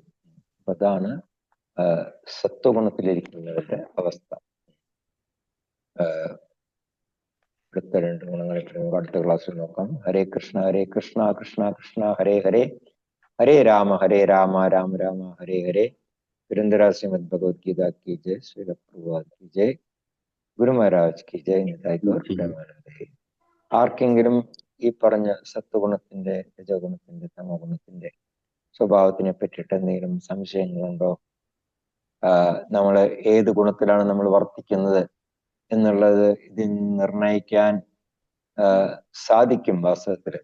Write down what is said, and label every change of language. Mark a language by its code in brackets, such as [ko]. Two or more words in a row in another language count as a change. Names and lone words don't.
[ml] അപ്പൊ അതാണ് സത്വഗുണത്തിലിരിക്കുന്നവരുടെ അവസ്ഥ. അടുത്ത 2 ഗുണങ്ങളെ അടുത്ത ക്ലാസ്സിൽ നോക്കാം. [sa] ഹരേ കൃഷ്ണ കൃഷ്ണ കൃഷ്ണ ഹരേ ഹരേ, ഹരേ രാമ രാമ രാമ ഹരേ ഹരേ. [hi] പുരന്ദര ശ്രീമദ് ഭഗവത്ഗീത की जय, श्रील प्रभुपाद की जय, ഗുരു മഹാരാജ് की जय. [ml] ആർക്കെങ്കിലും ഈ പറഞ്ഞ സത്വഗുണത്തിന്റെ, രജോഗുണത്തിന്റെ, തമോഗുണത്തിന്റെ സ്വഭാവത്തിനെ പറ്റിയിട്ട് എന്തെങ്കിലും സംശയങ്ങളുണ്ടോ? നമ്മള് ഏത് ഗുണത്തിലാണ് നമ്മൾ വർത്തിക്കുന്നത് എന്നുള്ളത് ഇതിൽ നിർണയിക്കാൻ സാധിക്കും വാസ്തവത്തില്.